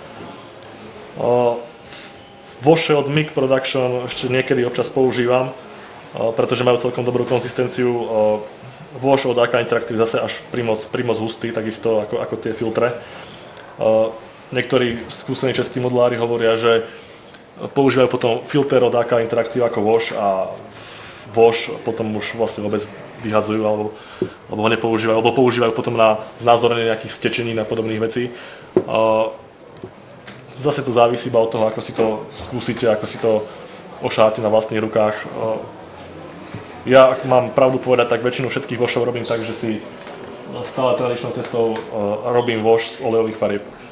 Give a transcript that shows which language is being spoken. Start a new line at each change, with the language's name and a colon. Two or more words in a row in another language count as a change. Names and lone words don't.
Slovak: Washe od MIG Production ešte niekedy občas používam, pretože majú celkom dobrú konzistenciu. Wash od AK Interactive zase až primoc hustý, takisto ako tie filtre. Niektorí skúsení českí modelári hovoria, že používajú potom filter od AK Interactive ako wash a wash potom už vlastne vôbec vyhadzujú alebo ho nepoužívajú, alebo používajú potom na znázornenie nejakých stečenín a podobných vecí. Zase to závisí iba od toho, ako si to skúsite, ako si to ošáte na vlastných rukách. Ja, ak mám pravdu povedať, tak väčšinu všetkých washov robím tak, že si stále tradičnou cestou robím wash z olejových farieb.